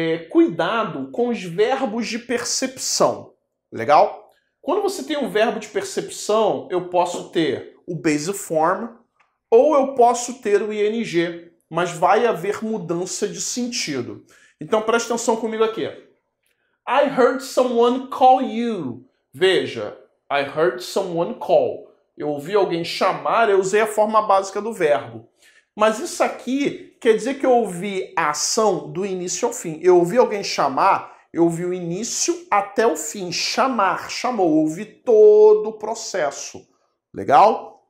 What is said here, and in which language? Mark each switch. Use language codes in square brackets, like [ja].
[pt] Cuidado com os verbos de percepção. Legal? Quando você tem um verbo de percepção, eu posso ter o base form ou eu posso ter o ing, mas vai haver mudança de sentido. Então preste atenção comigo aqui. [en] I heard someone call you. Veja, I heard someone call. [pt] Eu ouvi alguém chamar, eu usei a forma básica do verbo. Mas isso aqui quer dizer que eu ouvi a ação do início ao fim. Eu ouvi alguém chamar, eu ouvi o início até o fim. Chamar, chamou, eu ouvi todo o processo. Legal?